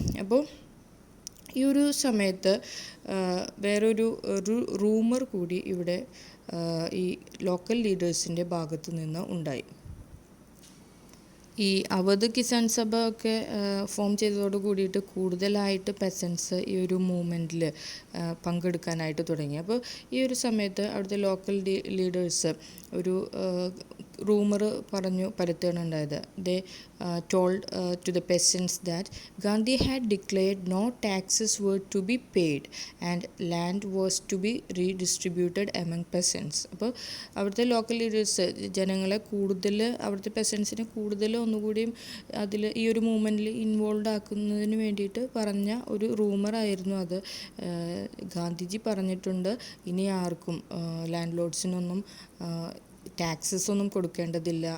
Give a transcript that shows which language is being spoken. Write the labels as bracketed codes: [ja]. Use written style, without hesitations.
[ml] അപ്പോൾ ഈ ഒരു സമയത്ത് വേറൊരു റൂമർ കൂടി ഇവിടെ ഈ ലോക്കൽ ലീഡേഴ്സിൻ്റെ ഭാഗത്ത് നിന്ന് ഉണ്ടായി. ഈ അവധ് കിസാൻ സഭ ഒക്കെ ഫോം ചെയ്തതോട് കൂടിയിട്ട് കൂടുതലായിട്ട് പെസൻസ് ഈ ഒരു മൂവ്മെൻറ്റിൽ പങ്കെടുക്കാനായിട്ട് തുടങ്ങി. അപ്പോൾ ഈ ഒരു സമയത്ത് അവിടുത്തെ ലോക്കൽ ലീഡേഴ്സ് ഒരു റൂമർ പറഞ്ഞു പരത്തുകയാണ് ഉണ്ടായത്. [en] They told to the peasants that Gandhi had declared no taxes were to be paid and land was to be redistributed among peasants. [ml] അപ്പോൾ അവിടുത്തെ ലോക്കൽ ലീഡേഴ്സ് ജനങ്ങളെ കൂടുതൽ, അവിടുത്തെ പെസൻസിനെ കൂടുതൽ ഒന്നുകൂടിയും അതിൽ ഈ ഒരു മൂവ്മെൻറ്റിൽ ഇൻവോൾവ് ആക്കുന്നതിന് വേണ്ടിയിട്ട് പറഞ്ഞ ഒരു റൂമറായിരുന്നു അത്. ഗാന്ധിജി പറഞ്ഞിട്ടുണ്ട് ഇനി ആർക്കും ലാൻഡ് ലോഡ്സിനൊന്നും ടാക്സസ് ഒന്നും കൊടുക്കേണ്ടതില്ല.